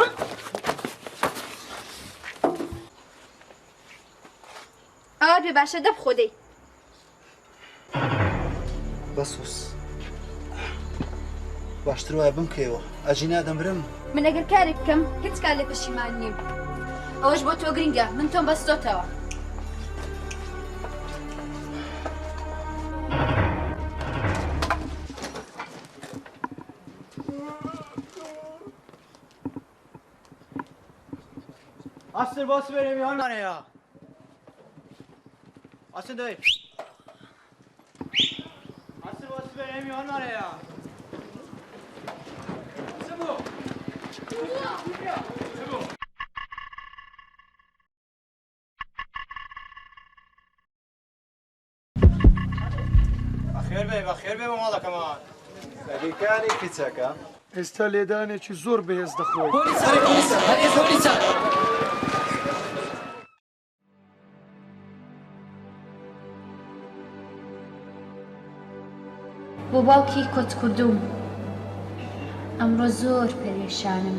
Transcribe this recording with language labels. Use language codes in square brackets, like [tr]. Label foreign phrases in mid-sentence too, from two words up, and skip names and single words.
[ckb] ئەوە پێ باشە دەبخۆ دەی. بەسوس باشتر وایە بمکەوە ئەژینا دەمرم. من ئەگەر کارێک بکەم هیچ کار لێ پەشیمان نیم. ئەوەش بۆ تۆ گرینگە من تۆم بەستۆتەوە. [tr] Asır bası veremiyor lan ya. Asır dayı. Asır bası veremiyor lan ya. Sıbu. Sıbu. [ckb] بەخێر بێ بە ماڵەکەمان. سەگەکانی کچەکە ئێستا لێدانێکی زۆر بەهێز دەخۆی. بۆ باوکی کۆچکردوم ئەمڕۆ زۆر پەرێشانم.